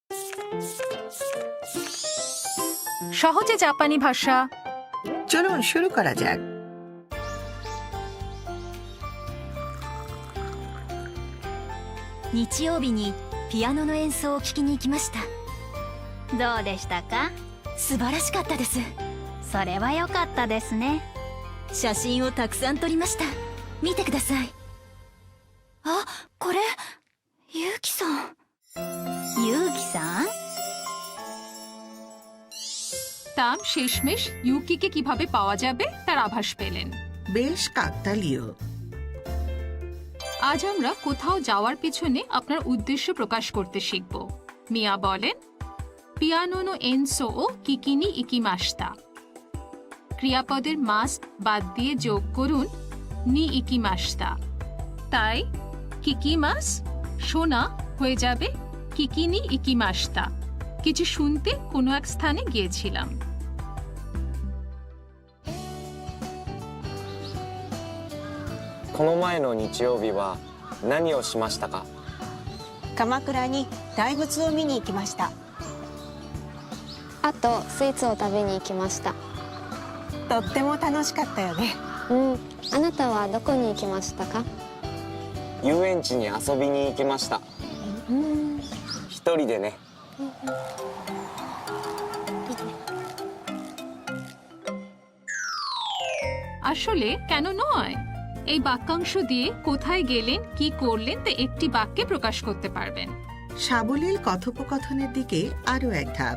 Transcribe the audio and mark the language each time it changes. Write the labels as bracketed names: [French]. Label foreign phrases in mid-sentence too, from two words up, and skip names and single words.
[Bangla] সহজে জাপানি ভাষা। চলুন শুরু করা যাক। [Japanese] 日曜日にピアノの演奏を聴きに行きました。どうでしたか？素晴らしかったです。それは良かったですね。写真をたくさん撮りました。見てください。あ、これゆうきさん。ゆうきさん? [Bangla] তাম শেষমেশ ইউকিকে কিভাবে পাওয়া যাবে তার আভাস পেলেন। বেশ কাকতালীয়। আজ আমরা কোথাও যাওয়ার পেছনে আপনার উদ্দেশ্য প্রকাশ করতে শিখব। মিয়া বলেন, [Japanese] ピアノの演奏を聴きに行きました. [Bangla] ক্রিয়াপদের মাস বাদ দিয়ে যোগ করুন [Japanese] に行きました. [Bangla] তাই কিকিমাস শোনা হয়ে যাবে [Japanese] 聴きに行きました. [Bangla] কিছু শুনতে কোনো এক স্থানে গিয়েছিলাম। [Japanese] この前の日曜日は何をしましたか？鎌倉に大仏を見に行きました。あとスイーツを食べに行きました。とっても楽しかったよね。あなたはどこに行きましたか？遊園地に遊びに行きました。一人でね。 [Bangla] আসলে কেন নয়, এই বাক্যাংশ দিয়ে কোথায় গেলেন কি করলেন তা একটি বাক্যে প্রকাশ করতে পারবেন। সাবলীল কথোপকথনের দিকে আরো এক ধাপ।